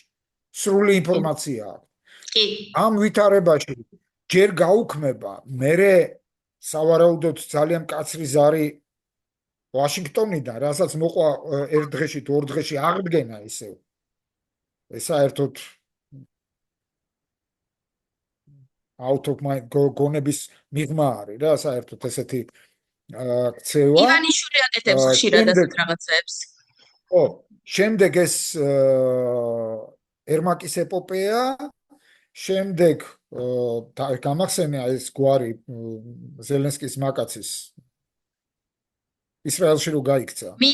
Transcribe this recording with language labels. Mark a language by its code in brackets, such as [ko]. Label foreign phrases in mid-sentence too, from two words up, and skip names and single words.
[ka] სრული ინფორმაცია აქვს. კი. ამ ვითარებაში ჯერ გაუქმება, მერე სავარაუდოდ ძალიან მკაცრი ზარი ვაშინგტონიდან, რასაც მოყვა ერთ დღეში თუ ორ დღეში აღდგენა ისევ. ეს საერთოდ [en] out of my [ka] გონების მიღმა არის რა, საერთოდ ესეთი ქცევა. ივანიშვილი აკეთებს ხშირად ასეთ რაღაცებს. ხო, შემდეგ ეს ერმაკის ეპოპეა, შემდეგ გამახსენია ეს გვარი ზელენსკის მაკაცის ისრაელში რო გაიქცა.